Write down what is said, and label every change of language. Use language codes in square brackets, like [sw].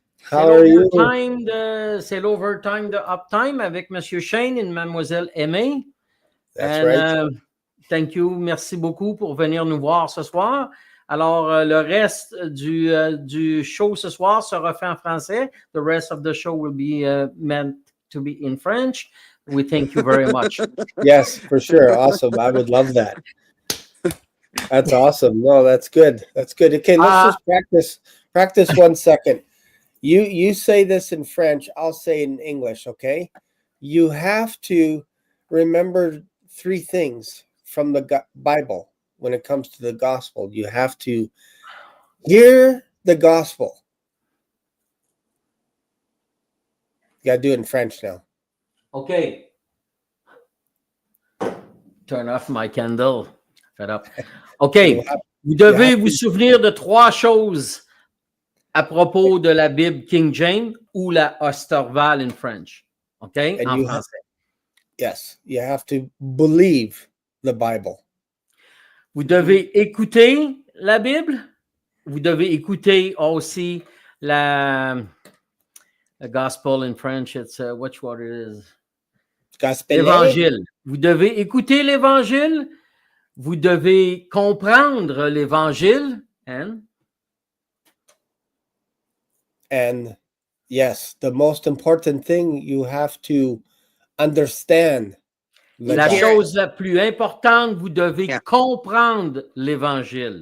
[en] How are you? [fr] C'est l'overtime de Uptime avec Monsieur Shane et Mademoiselle Aimée. [en] That's right. Thank you, [fr] merci beaucoup pour venir nous voir ce soir. Alors, le reste du show ce soir sera fait en français. [en] The rest of the show will be meant to be in French. We thank you very much. Yes, for sure. Awesome. I would love that. That's awesome. No, that's good. That's good. Okay, let's just practice 1 second. You say this in French, I'll say it in English, okay? You have to remember 3 things from the Bible when it comes to the gospel. You have to hear the gospel. You got to do it in French now. Okay. Turn off my candle. Fed up. OK. [fr] Vous devez vous souvenir de 3 choses à propos de la Bible King James ou la Osterval [en] in French. [fr] OK? En français. [en] Yes. You have to believe the Bible. [fr] Vous devez écouter la Bible. Vous devez écouter aussi [en] the gospel in French. It's which word it is? Gospel. [fr] L'évangile. Vous devez écouter l'évangile. Vous devez comprendre l'évangile. [en] And yes, the most important thing, you have to understand. [fr] La chose la plus importante, vous devez comprendre l'évangile.